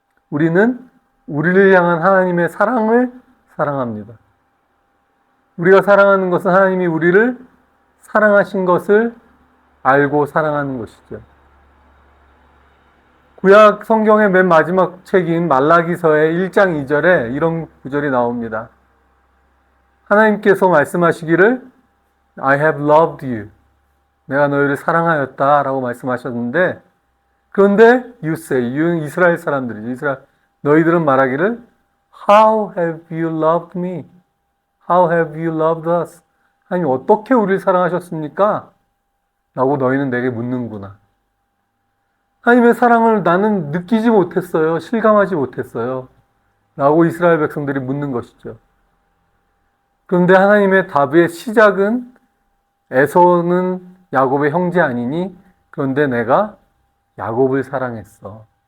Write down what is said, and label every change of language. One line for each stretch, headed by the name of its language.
Korean: 우리는 우리를 향한 하나님의 사랑을 사랑합니다. 우리가 사랑하는 것은 하나님이 우리를 사랑하신 것을 알고 사랑하는 것이죠. 구약 성경의 맨 마지막 책인 말라기서의 1장 2절에 이런 구절이 나옵니다. 하나님께서 말씀하시기를
English: I have loved you.
Korean: 내가 너희를 사랑하였다 라고 말씀하셨는데, 그런데
English: you say,
Korean: 이스라엘 사람들이죠. 너희들은 말하기를
English: How have you loved me? How have you loved us?
Korean: 하나님 어떻게 우리를 사랑하셨습니까? 라고 너희는 내게 묻는구나. 하나님의 사랑을 나는 느끼지 못했어요. 실감하지 못했어요. 라고 이스라엘 백성들이 묻는 것이죠. 그런데 하나님의 답의 시작은 에서는 야곱의 형제 아니니 그런데 내가 야곱을 사랑했어.